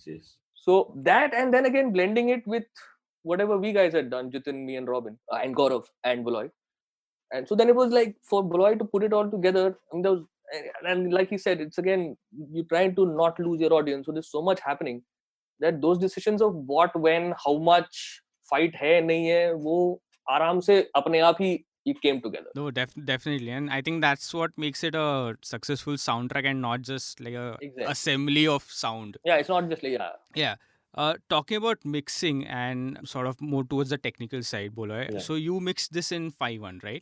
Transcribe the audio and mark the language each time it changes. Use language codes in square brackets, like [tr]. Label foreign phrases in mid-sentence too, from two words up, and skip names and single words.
[en] So that, and then again blending it with whatever we guys had done, Jitin, me, and Robin, and Gaurav and Boloy. And so then it was like for Boloy to put it all together. And like he said, it's again you're trying to not lose your audience. So there's so much happening that those decisions of what, when, how much fight [hi] है नहीं है, वो आराम से अपने आप ही [en] it came together. No, definitely, and I think that's what makes it a successful soundtrack and not just like a assembly of sound. Yeah, it's not just like Yeah. Talking about mixing and sort of more towards the technical side, Boloy. Yeah. So you mixed this in 5.1, right?